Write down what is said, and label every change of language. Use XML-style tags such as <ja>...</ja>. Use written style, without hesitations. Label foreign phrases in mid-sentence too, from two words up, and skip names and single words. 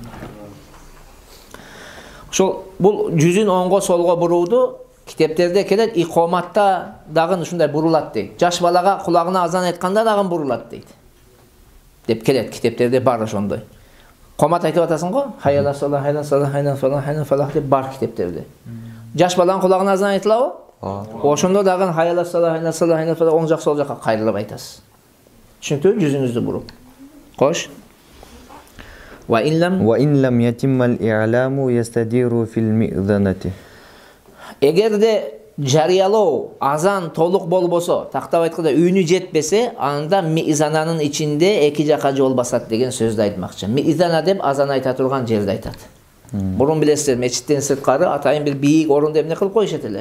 <ky>Ошол бул жүзүн оңго солго бурууду китептерде келет, икоматта дагы ушундай бурулат дейт. Жаш балага кулагына азан айтканда дагы бурулат дейт. Деп келет, китептерде бар ошондой. Комат айтып атасың го?</ky> <ar>حي على الصلاة, حي على الصلاة, حي على الصلاة, حي على الصلاة</ar> <ky>деп бар китептерде. Жаш баланын кулагына азан айтылабы? Ошондо дагы</ky> <ar>حي على الصلاة, حي على الصلاة, حي على الصلاة</ar> <ky>оң жак сол жакка кайрылып айтасыз. Түшүнүктүбү? Жүзүңүздү буруп. Кош.</ky> <ar>Ва إن لم يتم الإعلام يستدير في المئذنة.</ar> <ky>Эгерде жарыялоо азан толук болбосо, тактап айтканда үнү жетпесе, анда мизананын ичинде эки жака жол басат деген сөздү айтмакчы. Мизана деп азан айта турган жерди айтат. Бурун билесиздер, мечиттен сырткары атайын бир бийик орунду эмне кылып коюшат эле?</ky>